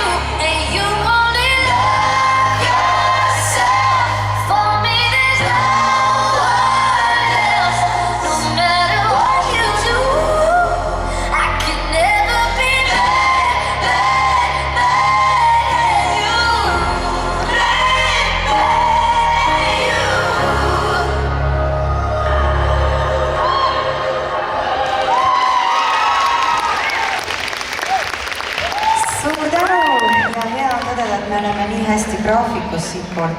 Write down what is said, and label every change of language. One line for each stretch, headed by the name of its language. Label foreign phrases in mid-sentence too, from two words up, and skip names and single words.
English: And you only love yourself. For me, there's no one else. No matter what you do, I can never be mad at you.
Estonian: Suur tänu ja hea on tõdeda, et me oleme nii hästi graafikus siitpoolt.